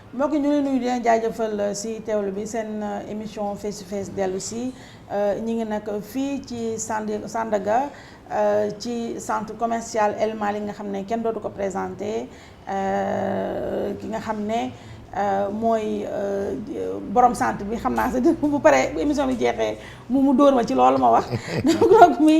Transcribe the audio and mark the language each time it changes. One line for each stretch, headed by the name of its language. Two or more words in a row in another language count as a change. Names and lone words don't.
Wolof: mbokk ñu leen nuyu di leen jaajëfal si teewlu bi seen émission
English: face to face
Wolof: dellu si ñi ngi nag fii ci Sandaga ci
French: centre commercial
Wolof: El Malick nga xam ne kenn dootu ko présenté ki nga xam ne mooy borom centre bi xam naa sax bu paree émission bi jeexee mu dóor ma ci loolu ma wax donc mi